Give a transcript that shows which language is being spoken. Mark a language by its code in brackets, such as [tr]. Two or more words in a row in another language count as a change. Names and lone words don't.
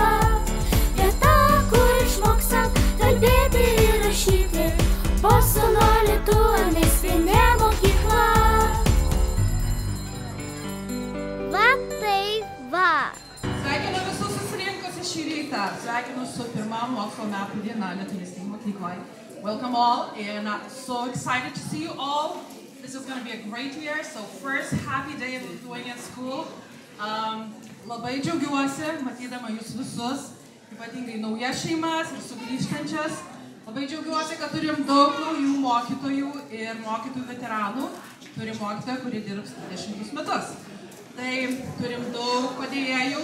[lt] Vieta, kur išmoksim kalbėti ir rašyti. Bostono lituanistinė mokykla. Sveikinu visus susirinkusius šį rytą. Sveikinu su pirma mokslo metų diena lituanistinėje mokykloje. [en] Welcome all, and so excited to see you all. This is going to be a great year, so first happy day of Lithuanian school. [lt] Labai džiaugiuosi, matydama jūs visus, ypatingai naujas šeimas ir sugrįžtančias. Labai džiaugiuosi, kad turim daug naujų mokytojų ir mokytojų veteranų. Turim mokytoją, kurie dirbs 20 metus. Tai turim daug padėjėjų.